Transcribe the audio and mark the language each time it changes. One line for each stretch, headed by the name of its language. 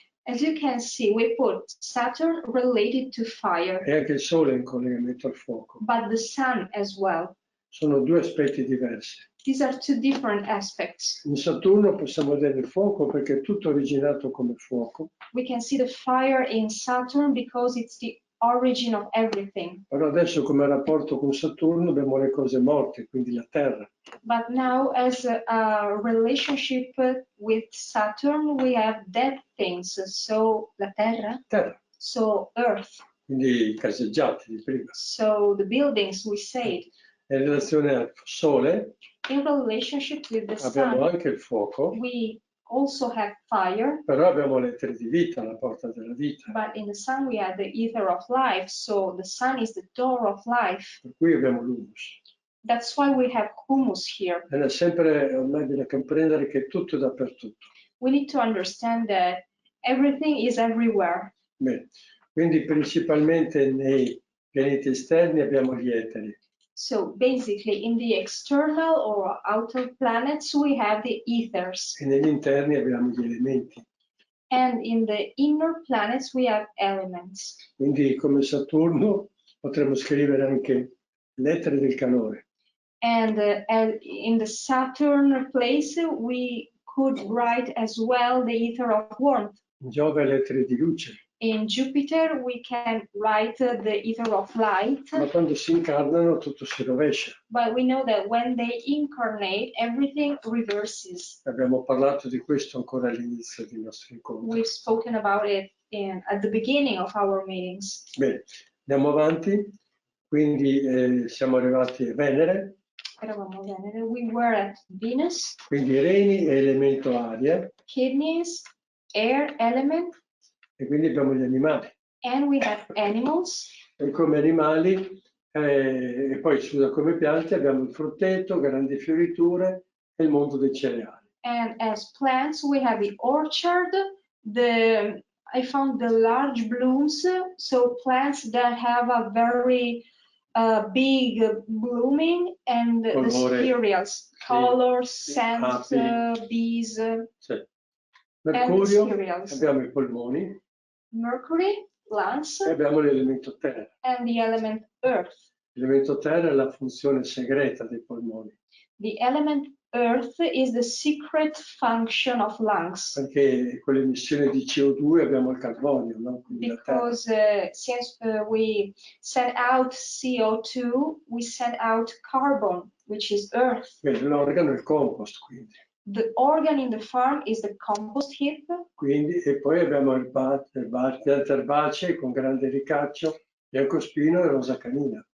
English: As you can see, we put Saturn related to fire,
Italian: e anche il Sole è in collegamento al fuoco.
English: but the Sun as well.
Italian: Sono due aspetti diversi.
English: These are two different aspects.
Italian: In Saturno possiamo vedere il fuoco perché è tutto originato come fuoco,
English: We can see the fire in Saturn because it's the origin of everything.
Italian: però adesso come rapporto con Saturno abbiamo le cose morte, quindi la Terra.
English: But now, as a relationship with Saturn, we have dead things.
Italian: So, la Terra, Terra,
English: so Earth,
Italian: quindi i caseggiati di prima.
English: so the buildings we said.
Italian: In relazione al Sole
English: In relationship with the
Italian: abbiamo
English: Sun,
Italian: anche il fuoco,
English: we also have fire,
Italian: però abbiamo l'etere di vita, la porta della vita,
English: but in the Sun we have the ether of life. So the Sun is the door of life.
Italian: per cui abbiamo l'humus.
English: That's why we have humus here.
Italian: È sempre ormai bisogna comprendere che tutto è dappertutto.
English: We need to understand that everything is everywhere.
Italian: Bene. Quindi principalmente nei pianeti esterni abbiamo gli eteri.
English: So basically in the external or outer planets we have the ethers,
Italian: E negli interni abbiamo gli elementi.
English: and in the inner planets we have elements.
Italian: Quindi come Saturno potremmo scrivere anche l'etere del calore.
English: And in the Saturn place we could write as well the ether of warmth.
Italian: In Giove l'etere di luce.
English: In Jupiter we can write the ether of light,
Italian: Ma quando si incarnano tutto si rovescia.
English: but we know that when they incarnate everything reverses.
Italian: Abbiamo parlato di questo ancora all'inizio dei nostri incontri.
English: We've spoken about it at the beginning of our meetings.
Italian: Bene, andiamo avanti. Quindi siamo arrivati a Venere. Eravamo a Venere.
English: We were at Venus,
Italian: Quindi reni è elemento aria
English: kidneys, air element,
Italian: e quindi abbiamo gli animali.
English: and we have animals.
Italian: E come animali, e poi scusa, come piante abbiamo il frutteto, grandi fioriture e il mondo dei cereali.
English: And as plants, we have the orchard, I found the large blooms, so plants that have a very big blooming, and the
Italian: Colore,
English: cereals,
Italian: sì,
English: colors,
Italian: sì,
English: scent,
Italian: api.
English: bees,
Italian: Sì. Mercurio,
English: cereals.
Italian: abbiamo i polmoni
English: Mercury, lungs,
Italian: e abbiamo l'elemento terra.
English: and the element earth.
Italian: L'elemento terra è la funzione segreta dei polmoni,
English: The element earth is the secret function of lungs,
Italian: perché con l'emissione di CO2 abbiamo il carbonio, no? Quindi la terra.
English: because since we send out CO2, we send out carbon, which is earth.
Italian: Bene, l'organo è il compost, quindi.
English: The organ in the farm is the compost heap,
Italian: Quindi, e poi abbiamo le piante erbacee con grande ricaccio, biancospino e rosa canina.